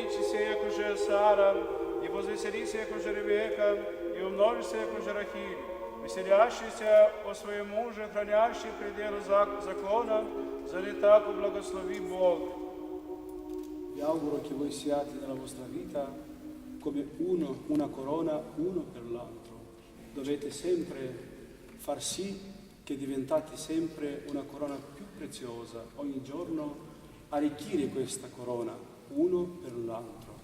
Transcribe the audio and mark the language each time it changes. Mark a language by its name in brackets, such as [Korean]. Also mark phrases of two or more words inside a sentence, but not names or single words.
[Church Slavic] Сара, и возвеселися, яко же Ревека, и умножися, яко же Рахиль, веселящийся о своем муже, хранящий пределы закона, за не так благослови Бог. [Italian] Vi auguro che voi siate nella vostra vita come una corona uno per l'altro. Dovete sempre far sì che diventate sempre una corona più preziosa, ogni giorno arricchire questa corona uno per l'altro.